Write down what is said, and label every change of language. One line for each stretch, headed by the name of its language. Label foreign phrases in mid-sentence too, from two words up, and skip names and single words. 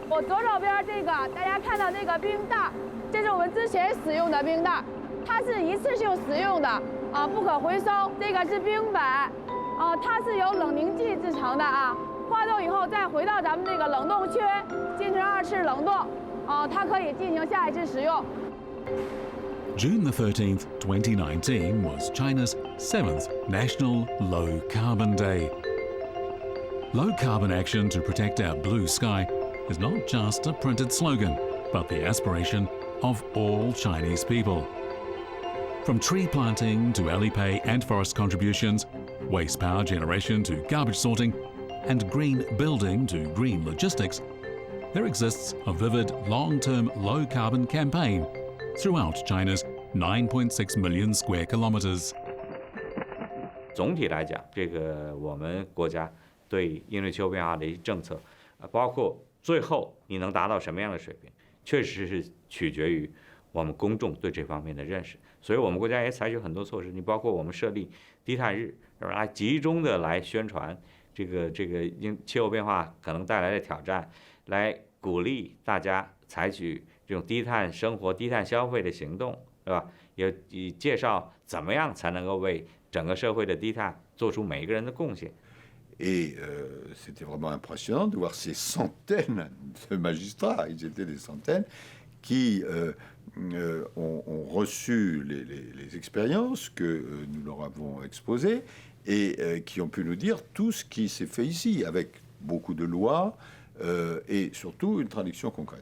Chinese: 我左手边这个，大家看到这个冰袋，这是我们之前使用的冰袋，它是一次性使用的不可回收。这个是冰板它是由冷凝剂制成的化冻以后再回到咱们这个冷冻区进行2次冷冻它可以进行下一次使用。
English: June the 13th, 2019 was China's 7th National Low Carbon Day. Low carbon action to protect our blue sky is not just a printed slogan, but the aspiration of all Chinese people. From tree planting to Alipay Ant Forest contributions, waste power generation to garbage sorting, and green building to green logistics, there exists a vivid long-term low carbon campaign throughout China's 9.6 million square kilometers.
Chinese: 总体来讲，这个我们国家对应对气候变化的一些政策，包括最后你能达到什么样的水平，确实是取决于我们公众对这方面的认识。所以我们国家也采取很多措施，你包括我们设立低碳日，来集中的来宣传这个因气候变化可能带来的挑战，来鼓励大家采取这种低碳生活、低碳消费的行动，是吧？也介绍怎么样才能够为整个社会的低碳做出每一个人的贡献。
French: Et c'était vraiment impressionnant de voir ces centaines de magistrats, ils étaient des centaines, qui ont reçu les expériences que nous leur avons exposées et qui ont pu nous dire tout ce qui s'est fait ici, avec beaucoup de lois et surtout une traduction concrète.